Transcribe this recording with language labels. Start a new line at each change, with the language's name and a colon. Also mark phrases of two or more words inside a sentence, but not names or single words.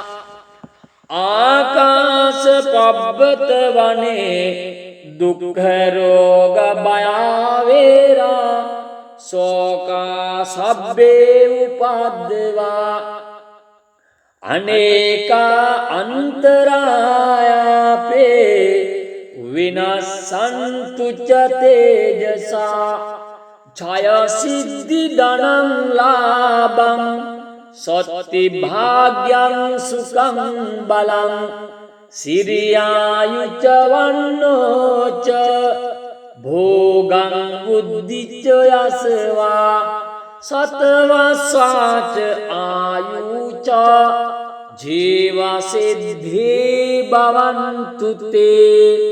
Pali: ආකාස පබ්බත වනේ දුක්ඛ රෝග භයවේරා සෝකා සබ්බේ උපද්දවා අනේකා අන්තරායාපේ විනස්සන්තු ච තේජසා ඡය සිද්ධි ධනං ලාභං සොත්ති භාග්‍යං සුඛං බලං සිරියායුච වන්නෝච භෝගං බුද්ධිච යසවා සතවස්වාච ආයුච ජීවසිද්ධි භවන්තු තේ